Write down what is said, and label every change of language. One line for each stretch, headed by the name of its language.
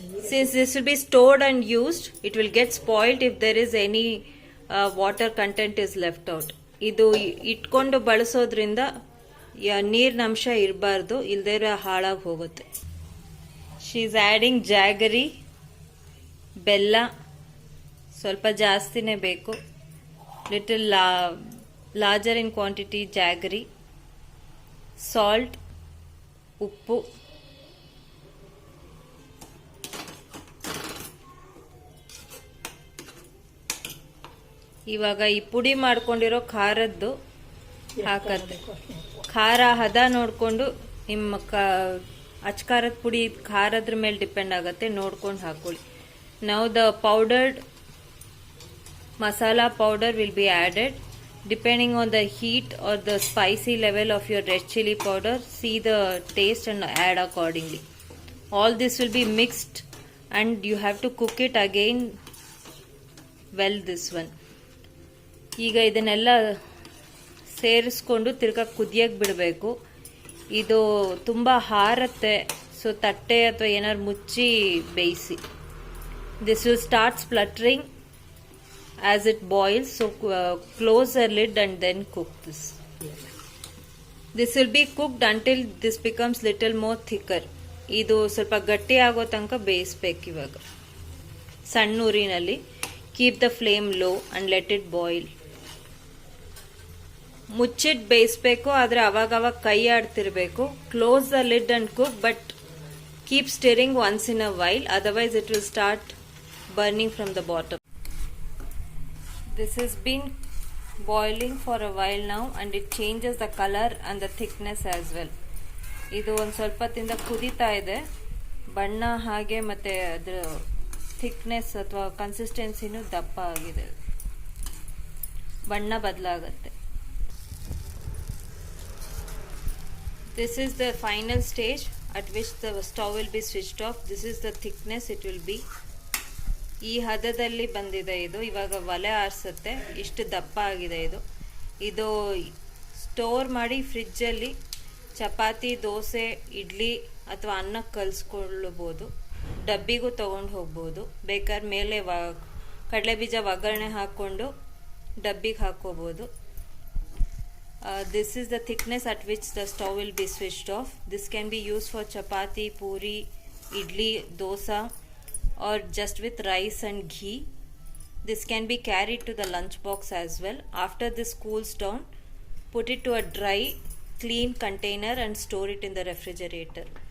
English: Since this will be stored and used, it will get spoiled if there is any water content is left out.
Kannada: ಇದು ಇಟ್ಕೊಂಡು ಬಳಸೋದ್ರಿಂದ ನೀರಿನ ಅಂಶ ಇರಬಾರ್ದು, ಇಲ್ದೇ ಹಾಳಾಗಿ ಹೋಗುತ್ತೆ.
English: she is adding jaggery,
Kannada: ಬೆಲ್ಲ ಸ್ವಲ್ಪ ಜಾಸ್ತಿನೇ ಬೇಕು,
English: little larger in quantity jaggery,
Kannada: ಸಾಲ್ಟ್, ಉಪ್ಪು, ಇವಾಗ ಈ ಪುಡಿ ಮಾಡ್ಕೊಂಡಿರೋ ಖಾರದ್ದು ಹಾಕತ್ತೆ. ಖಾರ ಹದ ನೋಡ್ಕೊಂಡು ನಿಮ್ಮ ಅಚ್ಕಾರದ ಪುಡಿ ಖಾರದ್ರ ಮೇಲೆ ಡಿಪೆಂಡ್ ಆಗುತ್ತೆ, ನೋಡ್ಕೊಂಡು ಹಾಕೊಳ್ಳಿ.
English: Now the powdered masala powder will be added. Depending on the heat or the spicy level of your red chili powder, see the taste and add accordingly. All this will be mixed and you have to cook it again well this one.
Kannada: ಈಗ ಇದನ್ನೆಲ್ಲ ಸೇರಿಸ್ಕೊಂಡು ತಿರ್ಗಾ ಕುದಿಯಕ್ಕೆ ಬಿಡಬೇಕು. ಇದು ತುಂಬ ಹಾರತ್ತೆ, so ತಟ್ಟೆ ಅಥವಾ ಏನಾದ್ರು ಮುಚ್ಚಿ ಬೇಯಿಸಿ.
English: This will start spluttering as it boils, so close the lid and then cook this. This will be cooked until this becomes little more thicker.
Kannada: ಇದು ಸ್ವಲ್ಪ ಗಟ್ಟಿ ಆಗೋ ತನಕ ಬೇಯಿಸ್ಬೇಕು. ಇವಾಗ ಸಣ್ಣ ಊರಿನಲ್ಲಿ
English: Keep the flame low and let it boil.
Kannada: ಮುಚ್ಚಿಟ್ಟು ಬೇಯಿಸ್ಬೇಕು, ಆದರೆ ಅವಾಗ ಕೈ ಆಡ್ತಿರ್ಬೇಕು.
English: Close the lid and cook, but keep stirring once in a while, otherwise it will start burning from the bottom. This has been boiling for a while now and it changes the color and the thickness as well.
Kannada: ಇದು ಒಂದು ಸ್ವಲ್ಪ ತಿಂದ ಕುದೀತಾ ಇದೆ, ಬಣ್ಣ ಹಾಗೆ ಮತ್ತೆ ಅದರ ಥಿಕ್ನೆಸ್ ಅಥವಾ ಕನ್ಸಿಸ್ಟೆನ್ಸಿನೂ ದಪ್ಪ ಆಗಿದೆ, ಬಣ್ಣ ಬದಲಾಗತ್ತೆ.
English: This is the final stage at which the stove will be switched off. This is the thickness it will be.
Kannada: ಈ ಹದದಲ್ಲಿ ಬಂದಿದೆ ಇದು. ಇವಾಗ ಒಲೆ ಆರಿಸುತ್ತೆ, ಇಷ್ಟು ದಪ್ಪ ಆಗಿದೆ ಇದು. ಇದು ಸ್ಟೋರ್ ಮಾಡಿ ಫ್ರಿಜ್ಜಲ್ಲಿ ಚಪಾತಿ, ದೋಸೆ, ಇಡ್ಲಿ ಅಥವಾ ಅನ್ನಕ್ಕೆ ಕಲಿಸ್ಕೊಳ್ಳಬಹುದು. ಡಬ್ಬಿಗೂ ತೊಗೊಂಡು ಹೋಗ್ಬೋದು. ಬೇಕಾದ್ರೆ ಮೇಲೆ ಕಡಲೆಬೀಜ ಒಗ್ಗರಣೆ ಹಾಕ್ಕೊಂಡು ಡಬ್ಬಿಗೆ ಹಾಕ್ಕೋಬೋದು.
English: This is the thickness at which the stove will be switched off. This can be used for chapati, puri, idli, dosa, or just with rice and ghee. This can be carried to the lunch box as well. After this cools down, put it to a dry, clean container and store it in the refrigerator.